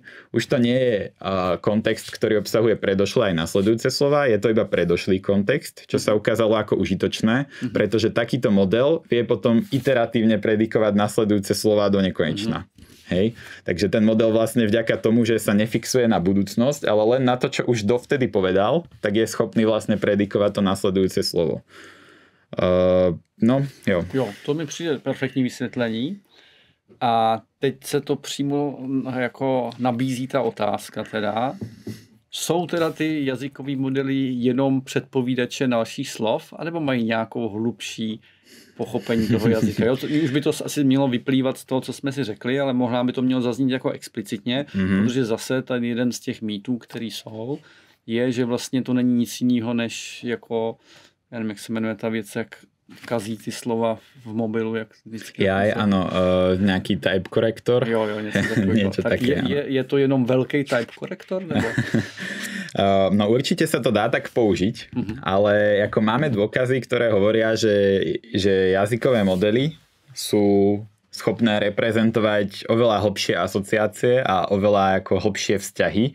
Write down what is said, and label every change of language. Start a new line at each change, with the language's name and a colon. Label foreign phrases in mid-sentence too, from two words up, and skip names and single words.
Slovak: Už to nie je kontext, ktorý obsahuje predošlé aj nasledujúce slova, je to iba predošlý kontext, čo sa ukázalo ako užitočné, pretože takýto model vie potom iteratívne predikovať nasledujúce slova do nekonečna. Hej. Takže ten model vlastne vďaka tomu, že sa nefixuje na budúcnosť, ale len na to, čo už dovtedy povedal, tak je schopný vlastne predikovať to nasledujúce slovo.
Czech: Jo, to mi přijde perfektní vysvětlení. A teď se to přímo jako nabízí ta otázka teda. Jsou teda ty jazykové modely jenom předpovídače dalších slov, anebo mají nějakou hlubší pochopení toho jazyka. Jo, už by to asi mělo vyplývat z toho, co jsme si řekli, ale možná by to mělo zaznít jako explicitně, protože zase ten jeden z těch mýtů, který jsou, je, že vlastně to není nic jiného, než jako, já nevím, jak se jmenuje ta věc, jak kazí ty slova v mobilu, jak vždycky.
Slovak: Áno, nejaký type korektor. Jo, niečo také. Je to jenom veľký type korektor?
Czech: Nebo?
Slovak: No určite sa to dá tak použiť, ale ako máme dôkazy, ktoré hovoria, že jazykové modely sú schopné reprezentovať oveľa hlbšie asociácie a oveľa ako hlbšie vzťahy.